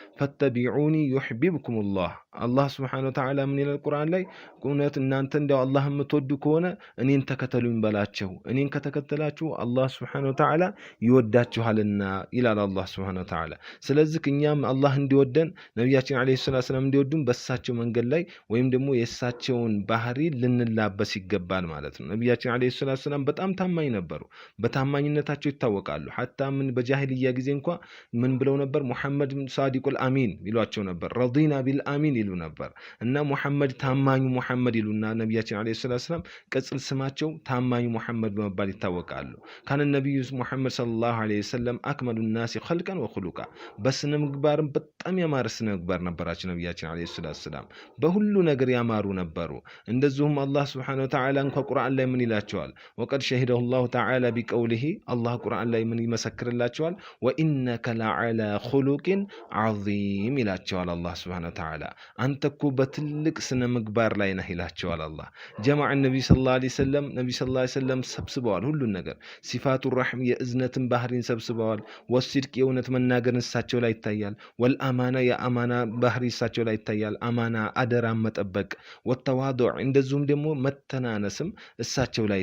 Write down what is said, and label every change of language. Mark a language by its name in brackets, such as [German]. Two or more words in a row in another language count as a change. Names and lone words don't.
[Arabic] فاتبعوني يحببكم [Amharic] አላህ [Arabic] سبحانه وتعالى [Amharic] ምን ይላል ቁርአን ላይ እውነት እናንተ እንደው አላህ የምትወዱ ከሆነ እኔን ተከተሉኝ በላቸው፣ እኔን ከተከተላችሁ አላህ [Arabic] سبحانه وتعالى [Amharic] ይወዳችኋልና ይላል አላህ [Arabic] سبحانه وتعالى። [Amharic] ስለዚህ እኛም አላህ እንዲወደን ነብያችን [Arabic] عليه الصلاة والسلام [Amharic] እንዲወዱን በሳቸው መንገድ ላይ ወይም ደግሞ የሳቸውን ባህሪ ልንላበስ ይገባል ማለት ነው። ነብያችን [Arabic] عليه الصلاة والسلام [Amharic] በጣም ታማኝ ነበሩ፣ በታማኝነታቸው ይታወቃሉ። ሐታ ምን በጃሂልያ ጊዜ እንኳን ምን ብለው ነበር? ሙሐመድ [Arabic] الصادق الأمين [Amharic] ይሏቸው ነበር። ረዲና [Arabic] بالأمين [Amharic] ይሉ ነበር እና ሙሐመድ ታማኙ ሙሐመድ ይሉና ነብያችን [Arabic] عليه الصلاة والسلام [Amharic] ቅጽል ስማቸው ታማኙ ሙሐመድ በመባል ይታወቃሉ። [Arabic] كان النبي محمد صلى الله عليه وسلم أكمل الناس خلقا وخلقا [Amharic] በስነ ምግባርም በጣም ያማረ ስነ ምግባር ነበራቸው ነብያችን [Arabic] عليه الصلاة والسلام፣ [Amharic] በሁሉ ነገር ያማሩ ነበሩ። እንደዚሁም አላህ [Arabic] سبحانه وتعالى [Amharic] እንኳን ቁርአን ላይ ምን ይላቸዋል? [Arabic] وقد شهده الله تعالى بقوله [Amharic] አላህ ቁርአን ላይ ምን ይመሰክርላቸዋል? [Arabic] وإنك لعلى خلق عظيم [Amharic] ይላቸዋል አላህ [Arabic] سبحانه وتعالى። [Amharic] አንተ እኮ በትልቅ ስነ ምግባር ላይ ነህ ይላቸዋል አላህ። [Arabic] جمع النبي صلى الله عليه وسلم [Amharic] ሰብስበዋል ሁሉን ነገር፣ [Arabic] صفة الرحمة [Amharic] የእዝነትን ባህሪን ሰብስበዋል። ወሲድቅ የእውነት መናገር እሳቸው ላይ ይታያል። ወልአማና የአማና ባህሪ እሳቸው ላይ ይታያል። አማና አደራ መጠበቅ፣ ወተዋዱዕ እንደዚሁም ደግሞ መተናነስም እሳቸው ላይ